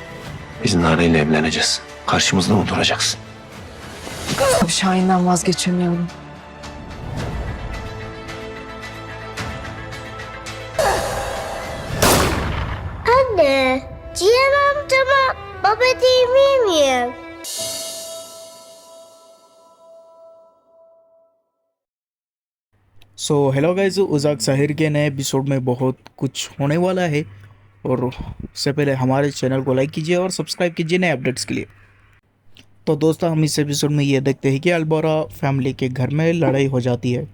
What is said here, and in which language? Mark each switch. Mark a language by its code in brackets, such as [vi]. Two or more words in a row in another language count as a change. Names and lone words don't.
[tr] Biz Nare ile evleneceğiz. Karşımızda mı duracaksın? Abi Şahin'den vazgeçemiyorum. Anne, Cihan amcama baba diyebilir miyim? [hi] हेलो गाइस, उजाक साहिर के नए एपिसोड में बहुत कुछ होने वाला है। और उससे पहले हमारे चैनल को लाइक कीजिए और सब्सक्राइब कीजिए नए अपडेट्स के लिए। तो दोस्तों, हम इस एपिसोड में ये देखते हैं कि अलबोरा फैमिली के घर में लड़ाई हो जाती है।